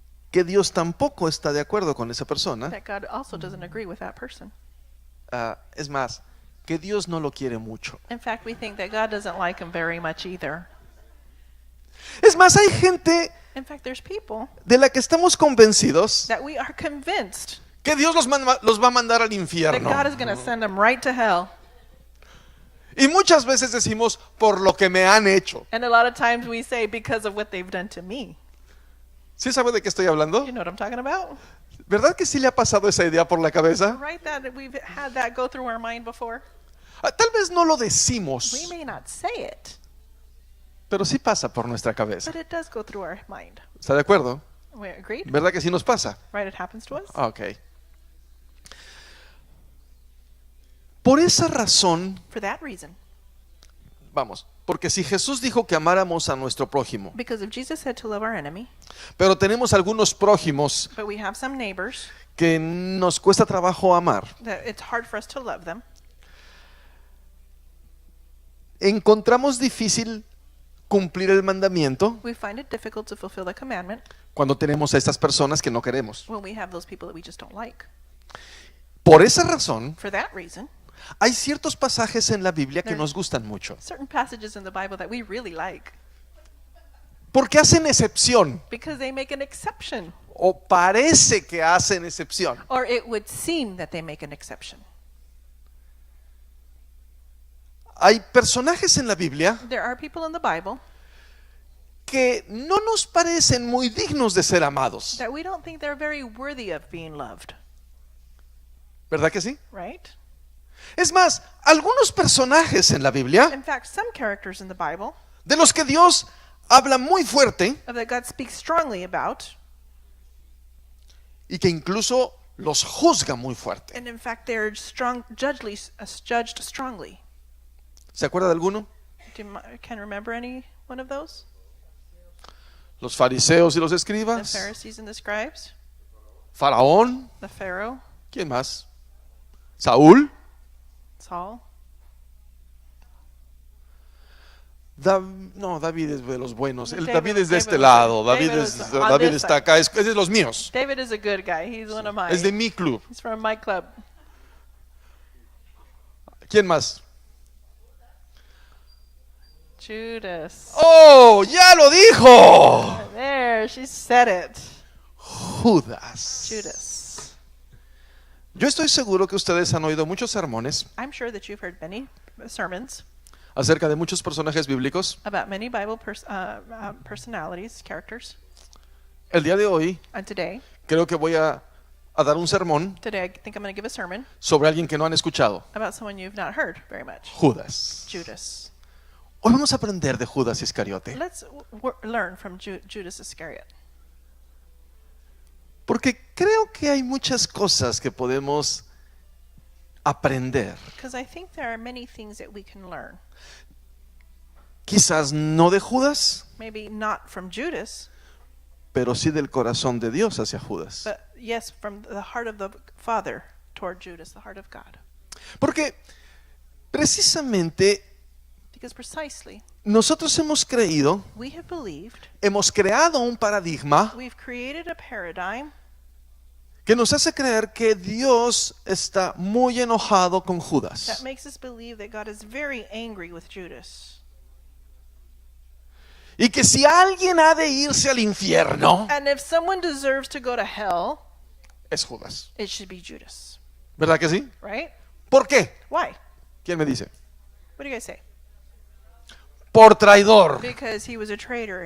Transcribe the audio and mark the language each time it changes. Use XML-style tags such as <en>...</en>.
<es>que Dios tampoco está de acuerdo con esa persona.</es> <en>that God also doesn't agree with that person.</en> <es>Es más, que Dios no lo quiere mucho.</es> <en>In fact, we think that God doesn't like him very much either.</en> <es>Es más, hay gente</es> <en>In fact, there's people</en> <es>de la que estamos convencidos</es> <en>that we are convinced</en> <es>que Dios los va a mandar al</es> <en>that</en> <es>infierno.</es> <en>God is going to send them right to hell.</en> <es>Y muchas veces decimos, por lo que me han hecho.</es> <en>And a lot of times we say, because of what they've done to me.</en> <es>¿Sí sabe de qué estoy hablando?</es> <en>You know what I'm talking about?</en> <es>¿Verdad que sí le ha pasado esa idea por la cabeza?</es> <en>Right, that we've had that go through our mind before.</en> <es>Tal vez no lo</es> <en>We</en> <es>decimos,</es> <en>may not say it,</en> <es>pero sí pasa por nuestra cabeza.</es> <en>but it does go through our mind.</en> <es>¿Está de acuerdo?</es> <en>We agreed?</en> <es>¿Verdad que sí nos pasa?</es> <en>Right, it happens to us. Ok.</en> <es>Por esa razón,</es> <en>For that reason.</en> <es>vamos, porque si Jesús dijo que amáramos a nuestro prójimo,</es> <en>Because if Jesus said to love our enemy,</en> <es>pero tenemos algunos prójimos</es> <en>but we have some neighbors</en> <es>que nos cuesta trabajo amar,</es> <en>that it's hard for us to love them,</en> <es>encontramos difícil cumplir el mandamiento</es> <en>we find it difficult to fulfill the commandment</en> <es>cuando tenemos a estas personas que no queremos.</es> <en>when we have those people that we just don't like.</en> <es>Por esa razón,</es> <en>For that reason,</en> <es>hay ciertos pasajes en la Biblia que</es> <en>There-</en> <es>nos gustan mucho,</es> <en>certain passages in the Bible that we really like</en> <es>porque hacen excepción,</es> <en>because they make an exception,</en> <es>o parece que hacen excepción.</es> <en>or it would seem that they make an exception.</en> <es>Hay personajes en la Biblia</es> <en>There are people in the Bible</en> <es>que no nos parecen muy dignos de ser amados,</es> <en>that we don't think they're very worthy of being loved,</en> <es>¿verdad que sí?</es> <en>right?</en> <es>Es más, algunos personajes en la Biblia</es> <en>In fact, some characters in the Bible</en> <es>de los que Dios habla muy fuerte</es> <en>that God speaks strongly about</en> <es>y que incluso los juzga muy fuerte.</es> <en>And in fact, they're judged strongly.</en> <es>¿Se acuerda de alguno?</es> <en>Can remember any one of those?</en> <es>Los fariseos y los</es> <en>The</en> <es>escribas,</es> <en>Pharisees and the scribes,</en> <es>Faraón,</es> <en>the Pharaoh,</en> <es>¿quién más? Saúl.</es> <en>Saul.</en> <es>No, David es de los buenos.</es> <en>David-</en> <es>David es de este</es> <en>David-</en> <es>lado.</es> <en>David</en> <es>David,</es> <en>is on</en> <es>David</es> <en>this</en> <es>está</es> <en>side.</en> <es>acá. Es de los míos.</es> <en>David is a good guy. He's one of mine.</en> <es>Es de mi club.</es> <en>He's from my club.</en> <es>¿Quién más? Judas. ¡Oh! ¡Ya lo dijo!</es> <en>There, she said it.</en> <es>Judas.</es> <en>Judas.</en> <es>Yo estoy seguro que ustedes han oído muchos sermones</es> <en>I'm sure that you've heard many sermons</en> <es>acerca de muchos personajes bíblicos.</es> <en>about many Bible personalities, characters.</en> <es>El día de hoy</es> <en>And today</en> <es>creo que voy a dar un sermón</es> <en>I think I'm going to give a sermon</en> <es>sobre alguien que no han escuchado.</es> <en>about someone you've not heard very much.</en> <es>Judas.</es> <en>Judas.</en> <es>Hoy vamos a aprender de Judas Iscariote.</es> <en>Let's learn from Judas Iscariot.</en> <es>Porque creo que hay muchas cosas que podemos aprender.</es> <en>Because I think there are many things that we can learn.</en> <es>Quizás no de Judas,</es> <en>Maybe not from Judas,</en> <es>pero sí del corazón de Dios hacia Judas.</es> <en>but yes, from the heart of the Father toward Judas, the heart of God.</en> <es>Porque precisamente</es> <en>Because precisely,</en> <es>nosotros hemos creído,</es> <en>we have believed,</en> <es>hemos creado un paradigma</es> <en>we've created a paradigm</en> <es>que nos hace creer que Dios está muy enojado con</es> <en>that</en> <es>Judas.</es> <en>makes us believe that God is very angry with Judas.</en> <es>Y que si alguien ha de irse al infierno,</es> <en>And if someone deserves to go to hell,</en> <es>es Judas.</es> <en>it should be Judas.</en> <es>¿Verdad que sí?</es> <en>Right?</en> <es>¿Por qué?</es> <en>Why?</en> <es>¿Quién me dice?</es> <en>What do you guys say?</en> <es>Por traidor.</es> <en>Because he was a traitor.</en>